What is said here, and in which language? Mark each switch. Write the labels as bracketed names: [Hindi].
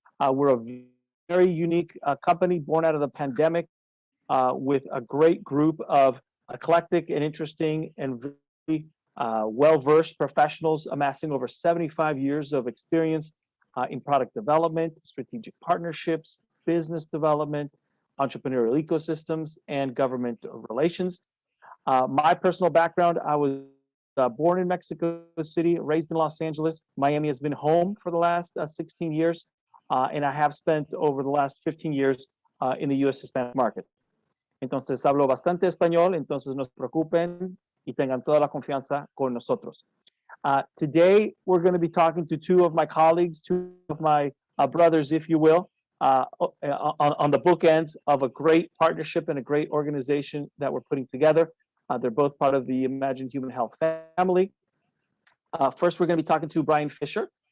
[English] We're a very unique company born out of the pandemic with a great group of eclectic and interesting and very well-versed professionals amassing over 75 years of experience in product development, strategic partnerships, business development, entrepreneurial ecosystems, and government relations. My personal background, I was born in Mexico City, raised in Los Angeles. Miami has been home for the last 16 years, and I have spent over the last 15 years in the U.S. Hispanic market. [Spanish] Entonces hablo bastante español, entonces no se preocupen y tengan toda la confianza con nosotros. [English] Today, we're going to be talking to two of my colleagues, two of my brothers, if you will, on the bookends of a great partnership and a great organization that we're putting together. They're both part of the Imagine Human Health family. First, we're going to be talking to Brian Fisher.